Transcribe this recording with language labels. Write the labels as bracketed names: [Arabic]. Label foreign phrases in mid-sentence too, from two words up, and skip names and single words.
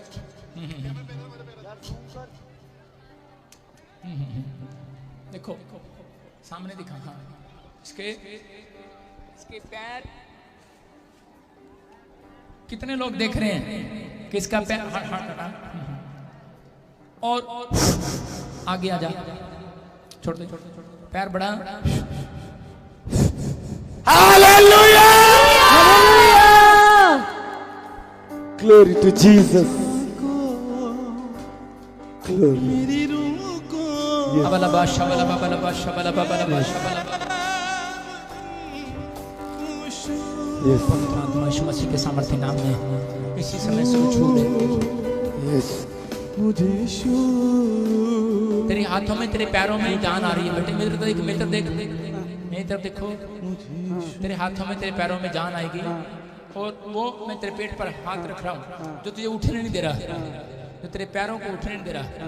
[Hindi] देखो सामने दिखा, हाँ इसके पैर, कितने लोग देख रहे हैं कि इसका पैर, और आगे आ जा, छोड़ दे, पैर बढ़ा। हालेलुया! [English] Glory to Jesus. Glory. [Hindi] मेरी रूह को अबलबा शबलबा बलबा शबलबा बलबा शबलबा। [English] Yes. [Hindi] पवित्र आत्मा यीशु मसीह के सामर्थ्य नाम में इसी समय से छू ले। Yes. मुझे शू तेरे हाथों में, तेरे पैरों में जान आ रही है बेटे। मेरी तरफ देख, मेरी तरफ देख, मेरी तरफ देखो। तेरे हाथों में, तेरे पैरों में जान आएगी, और वो मैं तेरे पेट पर हाथ रख रहा हूँ जो तुझे उठने नहीं दे रहा, जो तेरे पैरों को उठने नहीं दे रहा।